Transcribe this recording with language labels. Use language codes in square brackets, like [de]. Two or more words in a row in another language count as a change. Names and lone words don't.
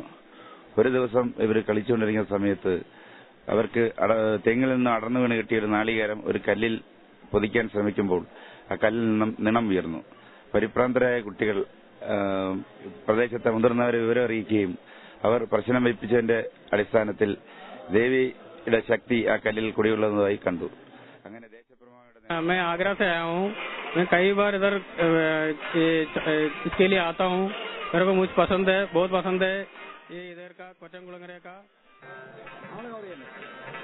[ml] ഒരു ദിവസം ഇവർ കളിച്ചുകൊണ്ടിരിക്കുന്ന സമയത്ത് അവർക്ക് തെങ്ങിൽ നിന്ന് അടർന്നു വീണ് കിട്ടിയൊരു നാളികേരം ഒരു കല്ലിൽ പൊതിക്കാൻ ശ്രമിക്കുമ്പോൾ ആ കല്ലിൽ നിന്നും നിണം ഉയർന്നു. പരിഭ്രാന്തരായ കുട്ടികൾ പ്രദേശത്തെ മുതിർന്നവരെ വിവരം അറിയിക്കുകയും അവർ പ്രശ്നം വയ്പ്പിച്ചതിന്റെ അടിസ്ഥാനത്തിൽ ദേവിയുടെ ശക്തി ആ കല്ലിൽ കുടികൊള്ളുന്നതായി കണ്ടു. അങ്ങനെ [hi] मैं आगरा से आया हूँ. मैं कई बार इधर इसके लिए आता हूँ. मेरे को मुझे पसंद है, बहुत पसंद है ये इधर का कोचंगुलंगरे का.